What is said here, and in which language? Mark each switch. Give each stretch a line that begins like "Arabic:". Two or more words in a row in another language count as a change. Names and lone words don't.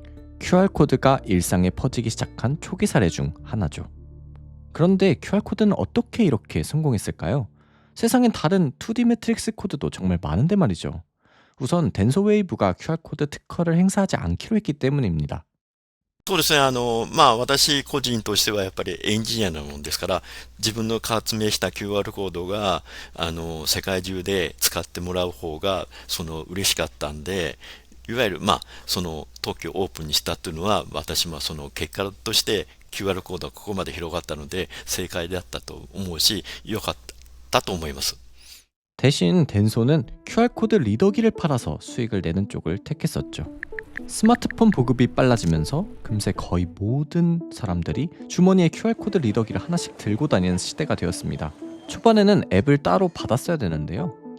Korean: QR코드가 일상에 퍼지기 시작한 초기 사례 중 하나죠. 그런데 QR코드는 어떻게 이렇게 성공했을까요? 세상엔 다른 2D 매트릭스 코드도 정말 많은데 말이죠. 우선 덴소웨이브가 QR코드 특허를 행사하지 않기로 했기 때문입니다.
Japanese: そうですね。私個人としてはやっぱりエンジニアなもんですから、自分の発明した QR コードが、世界中で使ってもらう方が、嬉しかったんで、いわゆる、特許をオープンにしたというのは、私も結果として QR コードがここまで広がったので、正解であったと思うし、良かったと思います。
Korean: 대신 덴소는 QR코드 리더기를 팔아서 수익을 내는 쪽을 택했었죠. 스마트폰 보급이 빨라지면서 금세 거의 모든 사람들이 주머니에 QR코드 리더기를 하나씩 들고 다니는 시대가 되었습니다. 초반에는 앱을 따로 받았어야 되는데요.